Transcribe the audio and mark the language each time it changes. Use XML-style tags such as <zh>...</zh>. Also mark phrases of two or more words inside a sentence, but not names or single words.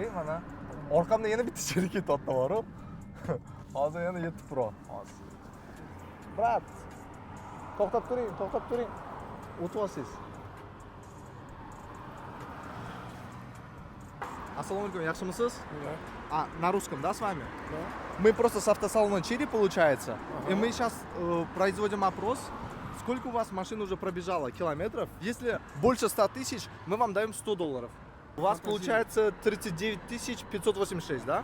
<uz>Mana orqamda yana bitta Chiri ketyapti bor-ku. Hozir yana 7 Pro. Hozir. Brat. To'xtab turing. O'tib olsangiz. Assalomu alaykum, yaxshimisiz?</uz> <ru>На русском, да, с вами? Да. Мы просто с автосалона Чири, получается. И мы сейчас производим опрос. Сколько у вас машин уже пробежало километров? Если больше 100 тысяч, мы вам даем $100. У вас получается 39 586, да?</ru>